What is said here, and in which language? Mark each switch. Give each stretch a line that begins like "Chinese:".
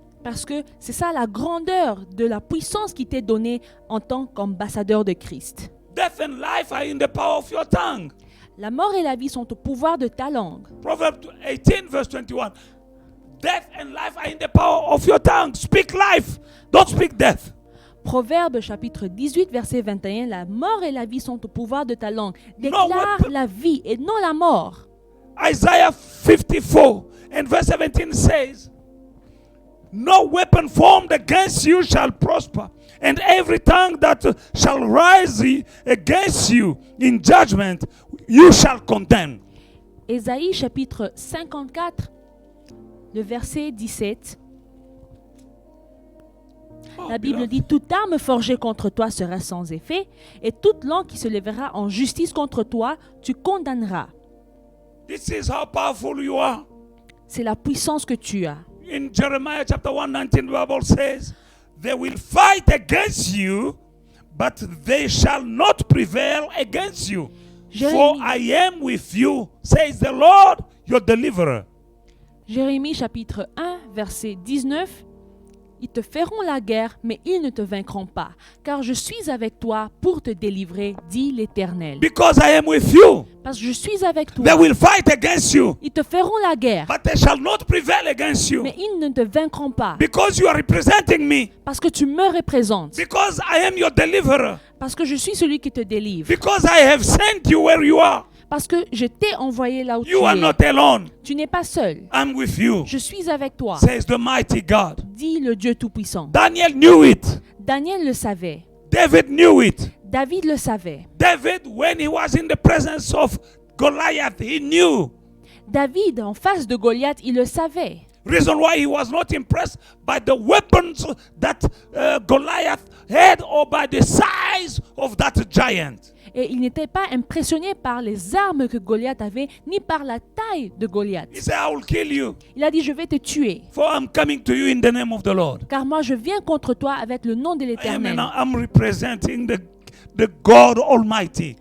French: Parce que c'est ça la grandeur de la puissance qui t'est donnée en tant qu'ambassadeur de Christ.
English: Death and life are in the power of your tongue.
French: La mort et la vie sont au pouvoir de ta langue.
English: Proverbs 18 verse 21. Death and life are in the power of your tongue. Speak life, don't speak death.
French: Proverbe chapitre 18 verset 21. La mort et la vie sont au pouvoir de ta langue.
English: No
French: Déclare
English: weapon-
French: la vie et non la mort.
English: Isaiah 54 and verse 17 says, no weapon formed against you shall prosper, and every tongue that shall rise against you in judgment, you shall condemn.
French: Ésaïe chapitre 54, le verset 17. La Bible dit, toute arme forgée contre toi sera sans effet, et toute langue qui se lèvera en justice contre toi, tu condamneras.
English: This is how powerful you are.
French: C'est la puissance que tu as.
English: In Jeremiah chapter 1:19, the Bible says, they will fight against you, but they shall not prevail against you. For
French: Jérémie,
English: I am with you, says the Lord, your deliverer.
French: Jérémie chapitre 1, verset 19. Ils te feront la guerre, mais ils ne te vaincront pas, car je suis avec toi pour te délivrer, dit l'Éternel.
English: Because I am with you,
French: Parce que je suis avec
English: they
French: toi.
English: will fight against you,
French: Ils te feront la guerre,
English: but they shall not prevail against you.
French: mais ils ne te vaincront pas,
English: Because you are representing me,
French: parce que tu me représentes,
English: because I am your deliverer,
French: parce que je suis celui qui te délivre,
English: because I have sent you where you are.
French: parce que je t'ai envoyé là où tu
English: You are
French: es.
English: not alone.
French: Tu n'es pas seul.
English: I'm with you,
French: Je suis avec toi,
English: says the mighty God.
French: dit le Dieu Tout-Puissant.
English: Daniel knew it.
French: Daniel le savait.
English: David knew it.
French: David le savait.
English: David, when he was in the presence of Goliath, he knew.
French: David, en face de Goliath, il le savait.
English: Reason why he was not impressed by the weapons that Goliath had or by the size of that giant.
French: Et il n'était pas impressionné par les armes que Goliath avait, ni par la taille de Goliath.
English: He said, I will kill you,
French: Il a dit, je vais te tuer,
English: for I'm coming to you in the name of the Lord.
French: car moi je viens contre toi avec le nom de l'Éternel.
English: I'm representing the God Almighty.